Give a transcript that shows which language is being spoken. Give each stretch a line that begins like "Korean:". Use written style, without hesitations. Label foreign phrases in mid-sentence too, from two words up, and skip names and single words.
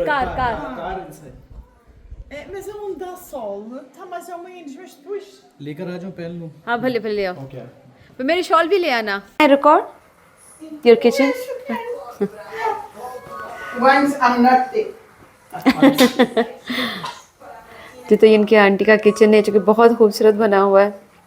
Hindi: कार कार कार से
Portuguese: Mas ele não dá sol, está mais ou menos, mas depois.
Hindi: लेकर आ जाओ पहन लो। हाँ भले भले ले आओ। ओके पर मेरी शॉल भी ले आना।
English: record your kitchen. Once I'm not there.
Hindi: तो इनके आंटी का किचन है जो कि बहुत खूबसूरत बना हुआ है।